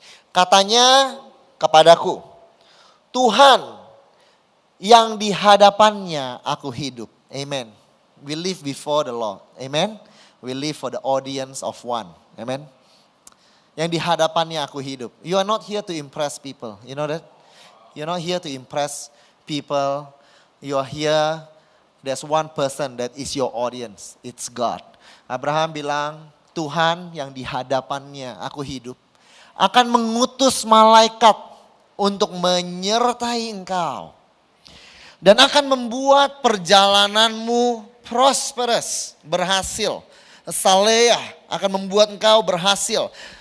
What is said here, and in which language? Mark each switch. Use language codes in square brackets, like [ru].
[id] Katanya kepadaku, Tuhan yang di hadapannya aku hidup. [en] Amen. We live before the Lord. Amen. We live for the audience of one. Amen. [id] Yang di hadapannya aku hidup. [en] You are not here to impress people. You know that? You're not here to impress people. You are here, there's one person that is your audience. It's God. [id] Abraham bilang, Tuhan yang di hadapannya aku hidup akan mengutus malaikat untuk menyertai engkau dan akan membuat perjalananmu prosperous, berhasil. Saleh akan membuat engkau berhasil